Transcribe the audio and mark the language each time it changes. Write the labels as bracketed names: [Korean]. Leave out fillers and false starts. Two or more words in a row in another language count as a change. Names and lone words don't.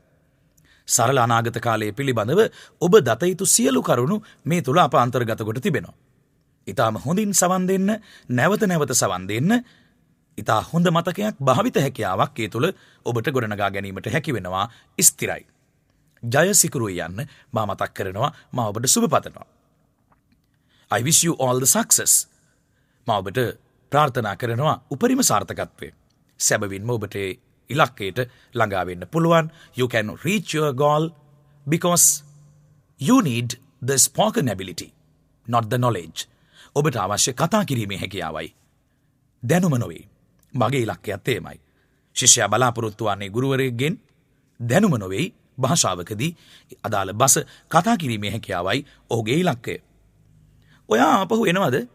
[Sinhala] සරල අනාගත කාලයේ පිළිබඳව ඔබ දත යුතු සියලු කරුණු මේ තුළ අප අන්තර්ගත කොට තිබෙනවා. ඉතාම හොඳින් සවන් දෙන්න, නැවත නැවත සවන් දෙන්න. ඉතා හොඳ මතකයක්, භාවිත හැකියාවක් ඒ තුළ ඔබට ගොඩනගා ගැනීමට හැකි වෙනවා. ස්ථිරයි. ජය සිකුරු යන්න මා මතක් කරනවා මා ඔබට සුබ පතනවා. [English] I wish you all the success. [Sinhala] මා ඔබට ප්‍රාර්ථනා කරනවා උපරිම සාර්ථකත්වය. සැබවින්ම ඔබට ඉලක්කයට ළඟා වෙන්න පුළුවන්. [English] You can reach your goal because you need the spoken ability, not the knowledge. [Sinhala] ඔබට අවශ්‍ය කතා කිරීමේ හැකියාවයි. දැනුම නොවේ. මගේ ඉලක්කයත් එමය. ශිෂ්‍යයා බලාපොරොත්තු වන්නේ ගුරුවරයෙක්ගෙන් දැනුම නොවේ භාෂාවකදී අදාළ බස කතා කිරීමේ හැකියාවයි ඔහුගේ ඉලක්කය. ඔයා ආපහු එනවද?